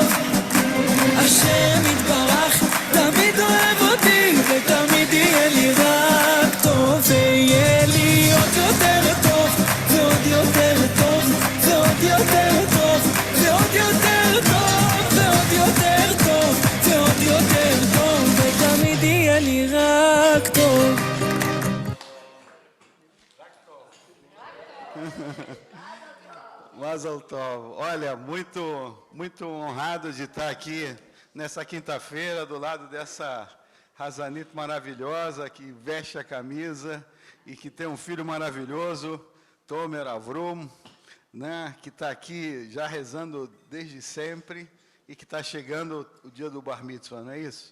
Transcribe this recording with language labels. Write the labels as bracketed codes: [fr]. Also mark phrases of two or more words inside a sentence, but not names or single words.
[he] השם יתברך תמיד אוהב אותי ותמיד יהיה לי רק טוב, ויהיה לי עוד יותר טוב ועוד יותר טוב ועוד יותר טוב ועוד יותר טוב ועוד יותר טוב ועוד יותר טוב, ותמיד יהיה לי רק טוב. [yi] מזל טוב. [pt] Olha, muito honrado de estar aqui nessa quinta-feira do lado dessa Razanit maravilhosa que veste a camisa e que tem um filho maravilhoso, Tomer Avrum, né, que está aqui já rezando desde sempre e que está chegando o dia do [he] בר מצווה, [pt] não é isso?